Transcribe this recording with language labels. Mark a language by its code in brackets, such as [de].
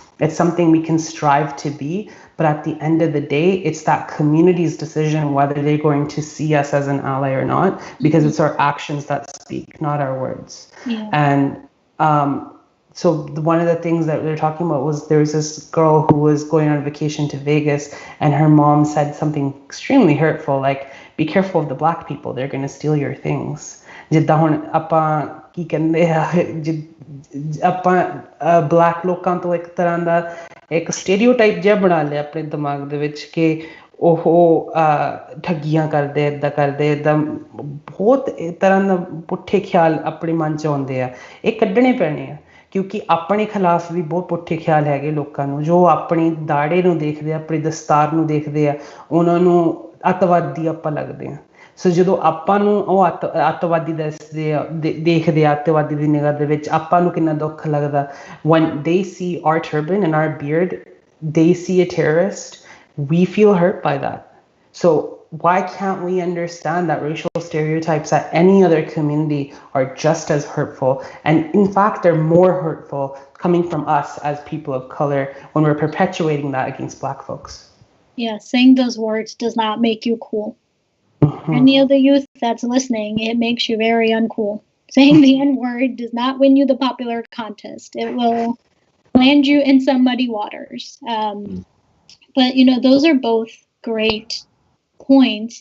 [en] It's something we can strive to be, but at the end of the day, it's that community's decision whether they're going to see us as an ally or not, because it's our actions that speak, not our words. Yeah. And so one of the things that they're talking about was there was this girl who was going on vacation to Vegas, and her mom said something extremely hurtful, like, be careful of the Black people, they're going to steal your things. [pa] ਜਿੱਦਾਂ ਹੁਣ ਆਪਾਂ ਕੀ ਕਹਿੰਦੇ ਆ ਆਪਾਂ black ਲੋਕਾਂ ਤੋਂ ਇੱਕ ਤਰ੍ਹਾਂ ਦਾ ਇੱਕ ਸਟੇਰੀਓਟਾਈਪ ਜਿਹਾ ਬਣਾ ਲਿਆ ਆਪਣੇ ਦਿਮਾਗ ਦੇ ਵਿੱਚ ਕਿ ਉਹ ਠੱਗੀਆਂ ਕਰਦੇ ਇੱਦਾਂ ਕਰਦੇ ਇੱਦਾਂ ਬਹੁਤ ਤਰ੍ਹਾਂ ਦਾ ਪੁੱਠੇ ਖਿਆਲ ਆਪਣੇ ਮਨ 'ਚ ਆਉਂਦੇ ਆ ਇਹ ਕੱਢਣੇ ਪੈਣੇ ਆ ਕਿਉਂਕਿ ਆਪਣੇ ਖਿਲਾਫ ਵੀ ਬਹੁਤ ਪੁੱਠੇ ਖਿਆਲ ਹੈਗੇ ਲੋਕਾਂ ਨੂੰ ਜੋ ਆਪਣੀ ਦਾੜੇ ਨੂੰ ਦੇਖਦੇ ਆ ਆਪਣੀ ਦਸਤਾਰ ਨੂੰ ਦੇਖਦੇ ਆ ਉਹਨਾਂ ਨੂੰ ਅੱਤਵਾਦੀ ਆਪਾਂ ਲੱਗਦੇ ਆ ਸੋ ਜਦੋਂ ਆਪਾਂ ਨੂੰ ਉਹ ਅੱਤਵਾਦੀ ਦੇਖਦੇ ਆ ਅੱਤਵਾਦੀ ਦੀ ਨਿਗਾਹ ਦੇ ਵਿੱਚ ਆਪਾਂ ਨੂੰ ਕਿੰਨਾ ਦੁੱਖ ਲੱਗਦਾ [en] when they see our turban and our beard they see a terrorist we feel hurt by that so why can't we understand that racial stereotypes at any other community are just as hurtful and in fact they're more hurtful coming from us as people of color when we're perpetuating that against Black folks. Yeah, saying those words does not make you cool. Any of the youth that's listening, it makes you very uncool. Saying the N-word does not win you the popular contest. It will land you in some muddy waters. But, those are both great points.